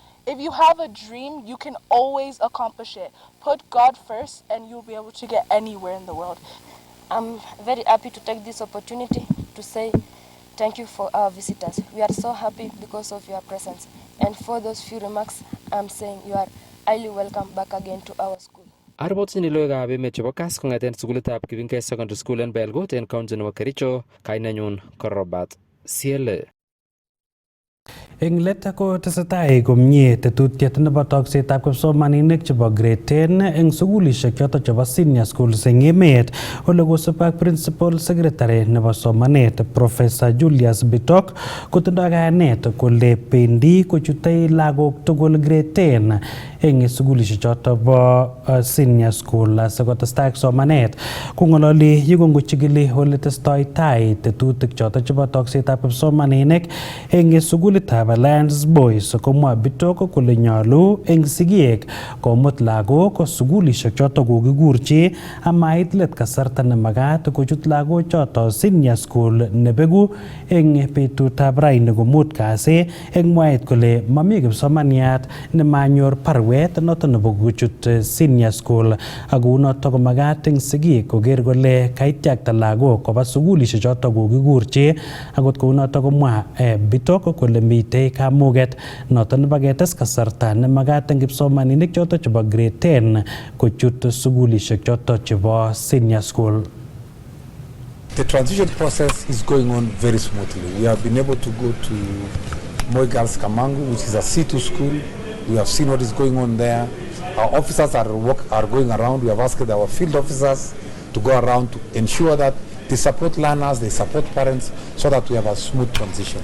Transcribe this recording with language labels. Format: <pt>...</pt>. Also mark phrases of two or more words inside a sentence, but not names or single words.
<en>If you have a dream, you can always accomplish it. Put God first and you'll be able to get anywhere in the world. I'm very happy to take this opportunity to say thank you for our visitors. We are so happy because of your presence. And for those few remarks, I'm saying you are highly welcome back again to our school.</en> <kln>Arbotsini logoiwekab emet chebo Kass kong'eten sukulitab Kibingei Secondary School en Belgut en county nebo Kericho, kainenyu ko Robert Siele. Eng let ko tesetai komie tetutiet nebo toksetab kipsomaninik chebo grade 10 eng sukulishek choto chebo</kln> <en>senior schools</en> <kln>eng emet ole kosub ak</kln> <en>principal secretary</en> <kln>nebo somanet Professor Julius Bitok kotindoi kayanet kole pendi kochutei lagok tugul grade 10 eng sukulishek choto bo</kln> <en>senior school</en> <kln>sikotestai ak somanet kong'ololi yikongochigili ole testoi tai tetutik choto chebo toksetab kipsomaninik eng sukulitab Alliance Boys komwa Bitok kole nyolu eng sigiek komut lagok sukulishek choto kokikurchi amait let kasarta nemagat kochut lagok choto</kln> <en>senior school</en> <kln>nebegu eng betutab raini komut kasi eng mwaet kole mami kipsomaniat nemanyor parwet noto nebo kochut</kln> <en>senior school</en> <kln>ako noto komagat eng sigiek koker kole kaityakta lagok koba sukulishek choto kokikurchi akot kou noto komwa Bitok kole mitei kamuget noto nebo ketes kasarta nemagat eng kipsomaninik choto chebo grade 10 kochut sukulishek choto chebo</kln> <en>senior school. The transition process is going on very smoothly. We have been able to go to Moi Girls Kamangu, which is a C2 school. We have seen what is going on there. Our officers are going around. We have asked our field officers to go around to ensure that they support learners, they support parents, so that we have a smooth transition.</en>